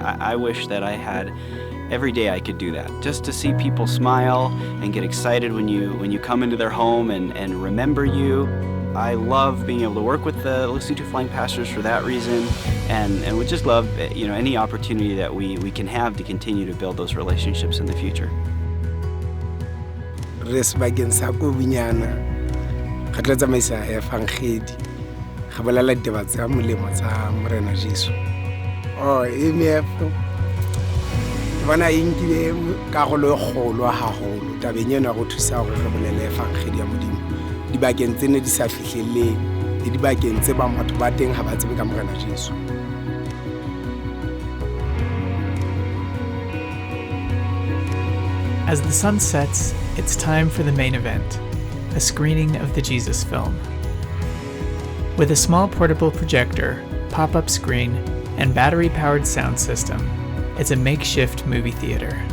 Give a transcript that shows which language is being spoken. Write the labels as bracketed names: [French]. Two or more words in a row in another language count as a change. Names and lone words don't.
[English] I wish that I had every day I could do that. Just to see people smile and get excited when you come into their home and remember you. I love being able to work with the Lesotho Flying Pastors for that reason, and we just love any opportunity that we can have to continue to build those relationships in the future. [Southern Sotho] Re sebakeng sa Kwebenyana ga tla tsamaisa efangedi ga bolela ditaba tsa molemo tsa Morena Jesu. MAF bona e nkile karolo e kgolo haholo tabeng ena go thusa gore re bolele efangedi ya Modimo dibakeng tse ne di sa fihlelleng le dibakeng tse bang batho ba teng ha ba tsebe ka Morena Jesu. [English] As the sun sets, it's time for the main event, a screening of the Jesus film. With a small portable projector, pop-up screen, and battery-powered sound system, it's a makeshift movie theater.